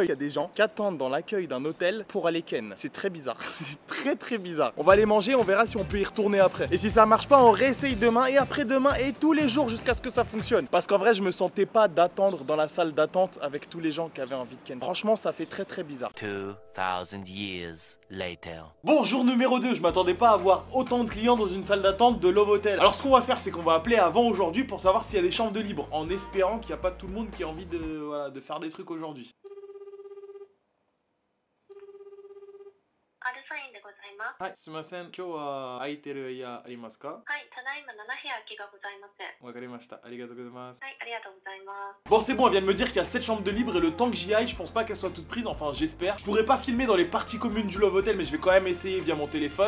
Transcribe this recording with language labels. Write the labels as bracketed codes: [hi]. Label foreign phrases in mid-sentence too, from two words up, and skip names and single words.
[fr] Il y a des gens qui attendent dans l'accueil d'un hôtel pour aller ken. C'est très bizarre, c'est très bizarre. On va aller manger, on verra si on peut y retourner après. Et si ça marche pas, on réessaye demain et après-demain et tous les jours jusqu'à ce que ça fonctionne. Parce qu'en vrai, je me sentais pas d'attendre dans la salle d'attente avec tous les gens qui avaient envie de ken. Franchement, ça fait très bizarre. [en] 2000 years later. [fr] Bon, jour numéro 2, je m'attendais pas à avoir autant de clients dans une salle d'attente de [en] Love Hotel. [fr] Alors ce qu'on va faire, c'est qu'on va appeler avant aujourd'hui pour savoir s'il y a des chambres de libre, en espérant qu'il n'y a pas tout le monde qui a envie de faire des trucs aujourd'hui. [ja] はい、すみません、今日は空いてる いや ありますか? わかりました、ありがとうございます. [fr] Bon, c'est bon, elle vient de me dire qu'il y a 7 chambres de libre et le temps que j'y aille, je pense pas qu'elles soient toutes prises, enfin j'espère. Je pourrais pas filmer dans les parties communes du [en] Love Hotel, [fr] mais je vais quand même essayer via mon téléphone.